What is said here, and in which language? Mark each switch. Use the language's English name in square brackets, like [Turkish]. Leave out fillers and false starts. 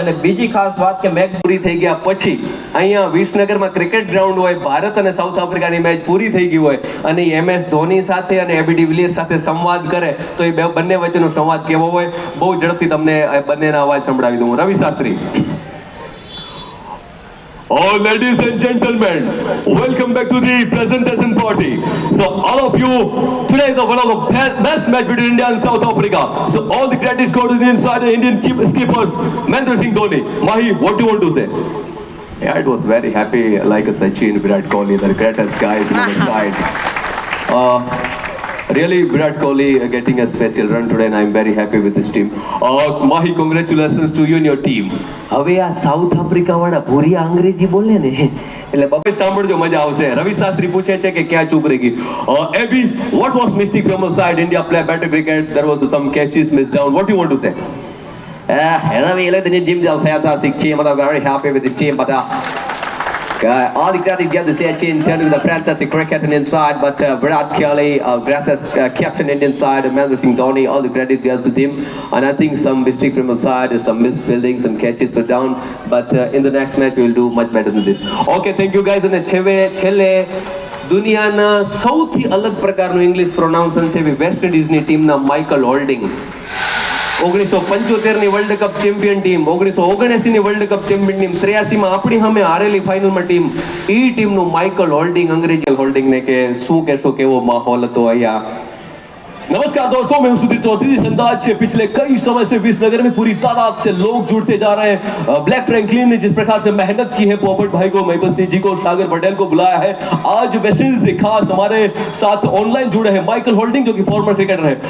[Gujarati] અને બીજી ખાસ વાત કે મેચ પૂરી થઈ ગયા પછી અહીંયા વિસનગરમાં ક્રિકેટ ગ્રાઉન્ડ હોય, ભારત અને સાઉથ આફ્રિકાની મેચ પૂરી થઈ ગઈ હોય અને MS ધોની સાથે અને AB de Villiers સાથે સંવાદ કરે તો એ બંને વચ્ચેનો સંવાદ કેવો હોય, બહુ ઝડપથી તમને બંનેના અવાજ સંભળાવી દઉં. રવિ Shastri. [English] Oh, ladies and gentlemen, welcome back to the presentation party. So all of you, today is one of the best match between India and South Africa. So all the credits go to the inside the Indian skippers, Mahendra Singh Dhoni. Mahi, what do you want to say? Yeah, it was very happy, like a Sachin, Virat Kohli, the greatest guys on the side. Really, Virat Kohli getting a special run today, and I'm very happy with this team. Mahi, congratulations to you and your team. [Gujarati] હવે આ south Africa વાળા ભૂરિયા અંગ્રેજી બોલે ને એટલે બબે સાંભળજો, મજા આવશે. રવિ શાસ્ત્રી પૂછે છે કે ક્યાં ચૂપ રહી ગઈ. [English] AB, what was mistake from our side? India play better cricket. There was some catches missed down. What do you want to say? Anyway, let the team do a fantastic team, and I'm very happy with this team. But all the credit get the Sachin turning the fantastic cricketing inside, but Virat Kohli, gracias captain Indian side, Mahendra Singh Dhoni, all the credit goes to him. And I think some mistake from our side, some missed fielding, some catches put down. But in the next match we will do much better than this. Okay, thank you guys. [Gujarati] અને છેલ્લે દુનિયાના સૌથી અલગ પ્રકારનું English પ્રોનાઉન્સન છે waste ઇન્ડિઝની ટીમના Michael holding. 1975ની world cup champion team, 1979ની world cup champion team, 83માં આપણી સામે હારેલી ફાઇનલમાં ટીમ, એ ટીમનું માઇકલ હોલ્ડિંગ, અંગ્રેજી હોલ્ડિંગને કે શું કહેશો, કેવો માહોલ હતો અહીંયા? [Hindi] नमस्कार दोस्तों, मैं हूं सुधीर चौधरी। इस अंदाज से पिछले कई समय से विसनगर में पूरी तादाद से लोग जुड़ते जा रहे हैं। ब्लैक फ्रैंकलिन ने जिस प्रकार से मेहनत की है, पोपट भाई को, महिपत सिंह जी को, सागर पटेल को बुलाया है। आज वेस्ट इंडीज से खास हमारे साथ ऑनलाइन जुड़े हैं माइकल होल्डिंग, जो कि फॉर्मर क्रिकेटर है।